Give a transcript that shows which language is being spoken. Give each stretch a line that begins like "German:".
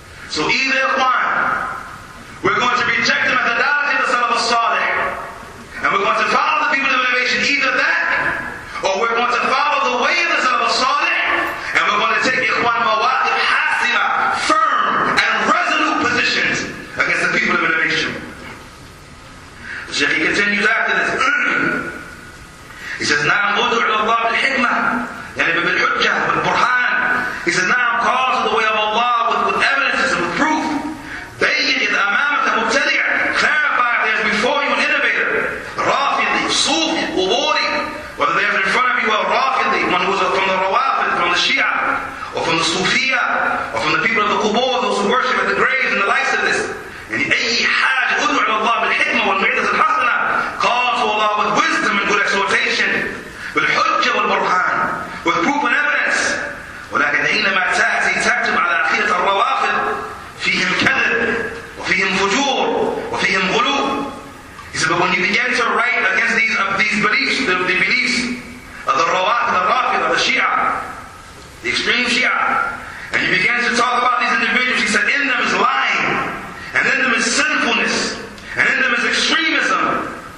English: So either, Ikhwan, we're going to reject the methodology of the Salaf al-Salih and we're going to follow the people of innovation, either that, or we're going to follow the way of the Salaf al-Salih and we're going to take, Ikhwan, mawaqif hasima, firm and resolute positions against the people of innovation. The Shaykh continues after this. He says,
Arabic: نعم ادعو إلى الله بالحكمة, يعني بالحجة, بالبرهان.
English: He says, نعم, call to the way of Allah with evidences and with proof.
Arabic: بين إذا أمامك مبتدع,
English: clarify if there's before you an innovator, Rafidi, Sufi, Quburi, whether there's in front of you a Rafidi, one who was from the Rawafid, from the Shia, or from the Sufiya, or from the people of the Qubur, those who worship at the graves and the likes of this.
Arabic: يعني أي حاجة ادعو إلى الله بالحكمة والموعظة الحسنة,
English: call to Allah with wisdom and good exhortation,
Arabic: بالحجة والبرهان,
English: with proof and evidence.
Arabic: ولكن حينما تأتي على عقيدة الروافض فيهم كذب وفيهم فجور وفيهم غلو.
English: He said, but when you begin to write against these beliefs, the beliefs of the Rawafid, the Rafid, of the Shia, the extreme Shia, and you begin to talk about these individuals, he said, in them is lying, and in them is sinfulness, and in them is extremism.